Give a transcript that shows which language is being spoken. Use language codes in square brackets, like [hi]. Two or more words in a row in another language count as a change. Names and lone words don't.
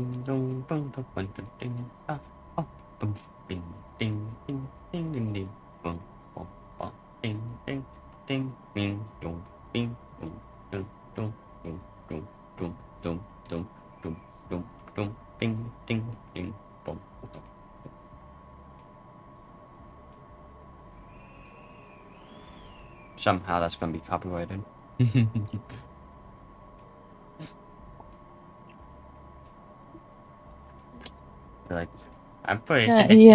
[en] dong bum bum bum ding ding ah ah bum bing ding ding ding ding ding bum bum bum ding ding ding bing dong bing dong dong dong dong dong dong dong dong dong dong dong bing ding ding bum bum. Somehow that's gonna be copyrighted. Like, I'm pretty sure that's